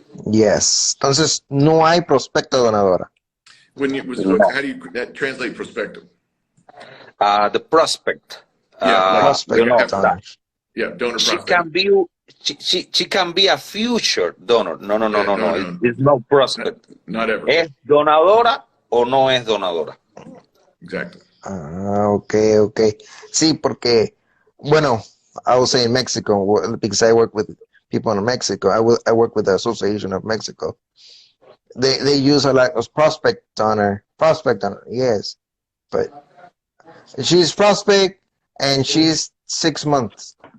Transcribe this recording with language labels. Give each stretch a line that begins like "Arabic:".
English: Yes.
Spanish: Entonces, no hay prospecto donadora.
English: How do you translate prospective? The prospect. Prospect donor. Yeah, donor She prospect. can be she can be a future donor. No. It's no prospect. Not ever.
Spanish: ¿Es donadora o no es donadora?
English: Exactly. Okay.
Spanish: Sí, porque, bueno,
English: I will say in Mexico, because I work with people in Mexico. I work with the Association of Mexico. They use a lot of prospect donor, yes. But she's prospect and she's 6 months.